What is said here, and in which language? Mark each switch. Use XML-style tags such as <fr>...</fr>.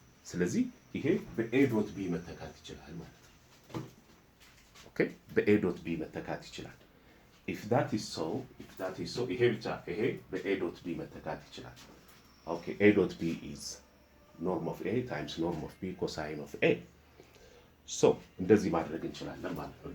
<am>ስለዚህ ይሄ በA dot B መተካት ይችላል ማለት ነው። Okay, በA dot B መተካት ይችላል.</am> <en>If that is so,</en> <am>ይሄ ብቻ ይሄ በA dot B መተካት ይችላል.</am> <en>Okay, A dot B is norm of A times norm of B cosine of A.</en> <am>So እንደዚህ ማድረግ እንችላለን ማለት ነው.</am>